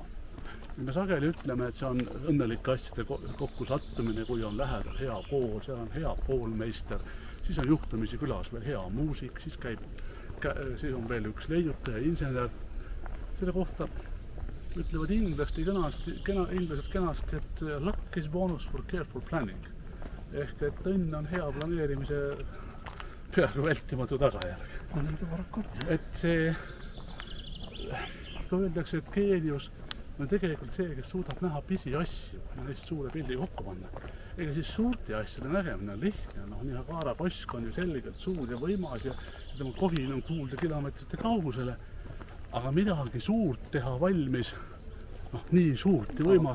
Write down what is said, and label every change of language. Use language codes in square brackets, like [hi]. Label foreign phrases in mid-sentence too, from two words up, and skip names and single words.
[et] Me sageli ütleme, et see on õnnelike asjade kokku sattumine, kui on lähedal hea kool, seal on hea koolmeister, siis on juhtumisi külas veel hea muusik, siis on veel üks leiutaja, insener. Selle kohta ütlevad inglased kenasti, et [en] luck is bonus for careful planning. [et] Ehk et õnn on hea planeerimise peaaegu vältimatu tagajärg. Et see, kui öeldakse, et geenius on tegelikult see, kes suudab näha pisi asju ja neist suure pildi kokku panna. Ega siis suurte asjade nägemine on lihtne. Niagara kosk on ju selgelt suur ja võimas ja tema kohin on kuulda kilomeetrite kaugusele, aga midagi suurt teha valmis, nii suurt ja võimast